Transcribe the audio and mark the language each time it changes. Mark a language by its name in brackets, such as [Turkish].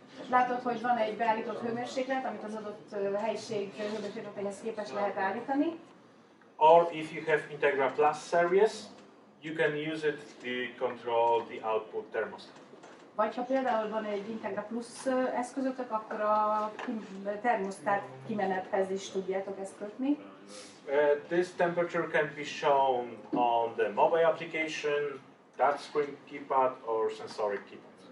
[Hungarian] Látod, hogy van egy beállított hőmérséklet, amit az adott helyiség hőmérsékletéhez képest lehet állítani. [English] Or if you have Integra Plus series, you can use it to control the output thermostat. [Hungarian] Vagy ha például van egy Integra Plus eszközötök, akkor a termosztát kimenethez is tudjátok ezt kötni. [English] This temperature can be shown on the mobile application, touchscreen keypad or sensoric keypad.